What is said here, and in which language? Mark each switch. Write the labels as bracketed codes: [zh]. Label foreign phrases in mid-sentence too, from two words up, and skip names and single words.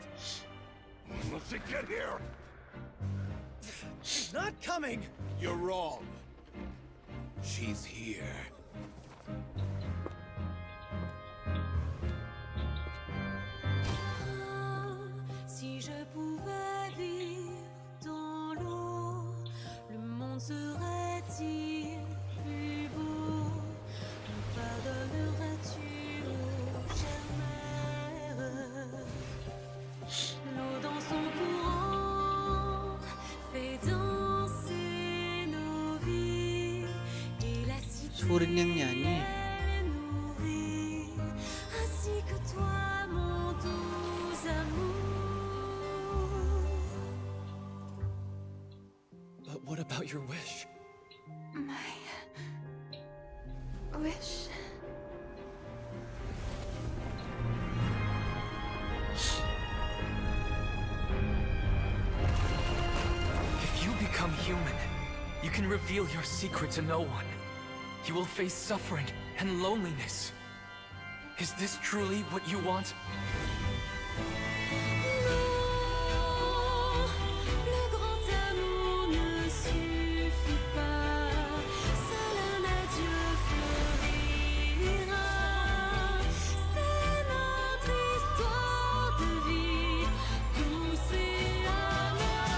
[en] Let's get here! She's not coming! You're wrong. She's here. [fr] Si je pouvais vivre dans l'eau, le monde serait-il plus beau? Me pardonnerais-tu, ô chère mère? L'eau dans son courant fait danser nos vies et la cité [id] Furin yang nyanyi. [fr] est nourrie, ainsi que toi, mon doux amour. [en] But what about your wish? My wish. If you become human, you can reveal your secret to no one. You will face suffering and loneliness. Is this truly what you want? [fr] Le grand amour ne suffit pas, seul un adieu fleurira. C'est notre histoire de vie, douce et amère.